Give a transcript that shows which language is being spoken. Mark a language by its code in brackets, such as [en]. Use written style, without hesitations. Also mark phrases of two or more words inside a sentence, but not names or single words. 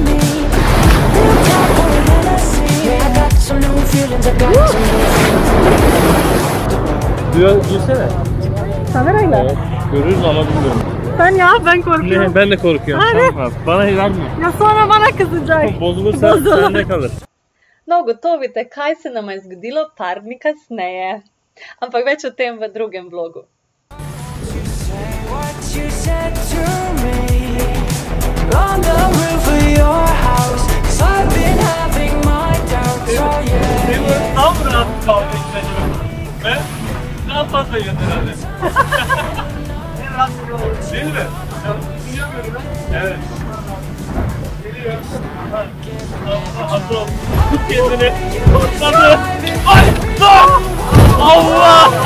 [tr] Gülsene. Kamerayla. Evet, görürüz ama bilmiyorum. Sen ya, ben korkuyorum. Ne, ben de korkuyorum. Hadi. Tamam, bana vermiyor. Ja sonra bana kızacak. Bozulursa sende kalır. [sl] No, gotovite, kaj se nama je zgodilo par dni kasneje. Ampak več o tem v drugem vlogu. [en] What you said to me on the roof of your house. 'Cause I've been having my doubts. Oh yeah. [tr] Tam rahat kaldı içine. Ben daha fazla yedim herhalde. En rahat olur. Değil mi? Ya, düşünemiyorum ben. Evet. Geliyor. Hazır ol. Tut kendini. Tutmadı. Ay! Allah!